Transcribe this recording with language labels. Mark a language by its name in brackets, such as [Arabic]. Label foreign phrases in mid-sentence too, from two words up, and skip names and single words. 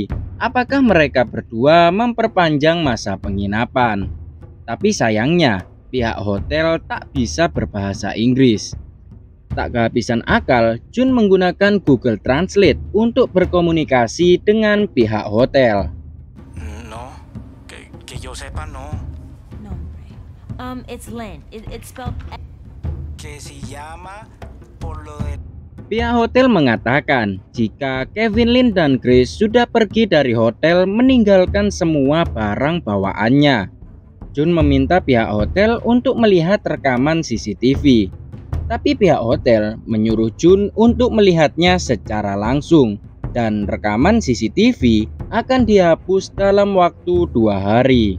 [Indonesian] Apakah mereka berdua memperpanjang masa penginapan? Tapi sayangnya, pihak hotel tak bisa berbahasa Inggris. Tak kehabisan akal, Jun menggunakan Google Translate untuk berkomunikasi dengan pihak hotel. [Spanish] No, que yo sepa no. Nombre. [English] It's Lynn. It's spelled. [Spanish] Que se llama por lo de. [Indonesian] Pihak hotel mengatakan jika Kevin Lin dan Grace sudah pergi dari hotel meninggalkan semua barang bawaannya. Jun meminta pihak hotel untuk melihat rekaman CCTV. Tapi pihak hotel menyuruh Jun untuk melihatnya secara langsung dan rekaman CCTV akan dihapus dalam waktu 2 hari.